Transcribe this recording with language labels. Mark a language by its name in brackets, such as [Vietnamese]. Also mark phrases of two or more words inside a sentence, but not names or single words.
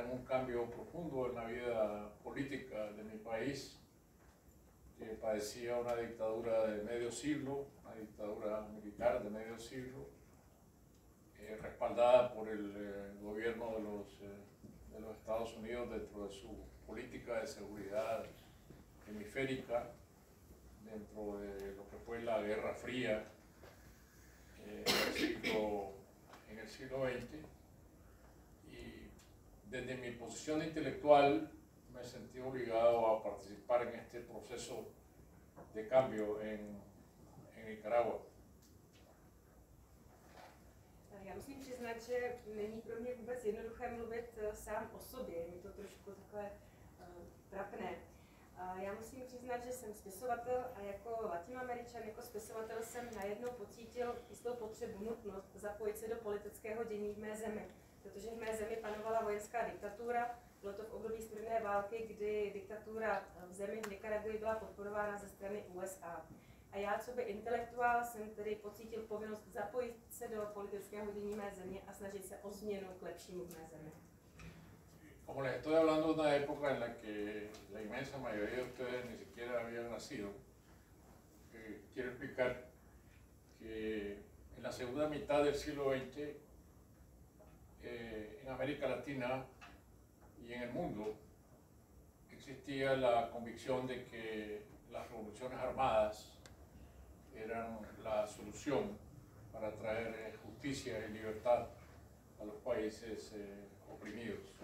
[Spanish] en un cambio profundo en la vida política de mi país, que padecía una dictadura de medio siglo, una dictadura militar de medio siglo, respaldada por el gobierno de los Estados Unidos dentro de su política de seguridad hemisférica, dentro de lo que fue la Guerra Fría en el siglo XX. Y desde mi posición intelectual me sentí obligado a participar en este proceso de cambio en Nicaragua. [Czech] Já musím přiznat, že není pro mě vůbec jednoduché mluvit sám o sobě, je mi to trošku takové trapné. Já musím přiznat, že jsem spisovatel a jako latinoameričan, jako spisovatel jsem najednou pocítil jistou potřebu, nutnost zapojit se do politického dění v mé zemi, protože v mé zemi panovala vojenská diktatura. Bylo to v období studené války, kdy diktatura v zemi v Nikaraguji byla podporována ze strany USA. A já, co by intelektuál, jsem tedy pocítil povinnost zapojit se do politického dění mé země a snažit se o změnu k lepšímu v mé zemi. [Spanish] Como les estoy hablando de una época en la que la inmensa mayoría de ustedes ni siquiera habían nacido, quiero explicar que en la segunda mitad del siglo XX, en América Latina y en el mundo, existía la convicción de que las revoluciones armadas eran la solución para traer justicia y libertad a los países oprimidos.